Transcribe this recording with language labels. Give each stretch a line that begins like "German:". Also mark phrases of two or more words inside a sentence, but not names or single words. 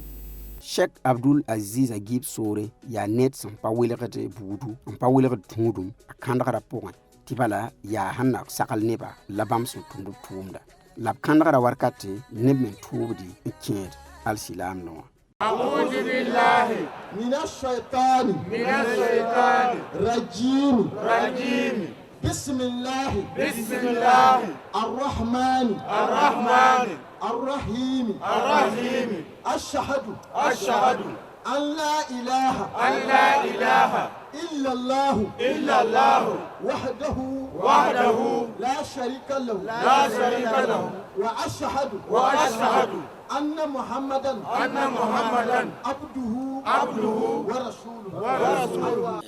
Mossi: Sheikh Abdul Aziz Agib Sore yaa ned sẽn pa welgd buudu n pa welgd tũudum a kãndgrã pʋgẽ tɩ bala yaa sẽn na sagl neba la bãmb sẽn tũmd b tʋʋmda la b kãndgrã wakate neb me tʋʋbdi n kẽed alsilaamdẽ wã
Arabic: أعوذ بالله من الشيطان رجيم بسم الله الرحمن الرحيم أشهد أن لا إله إلا الله وحده لا شريك له وأشهد أن محمدا عبده ورسوله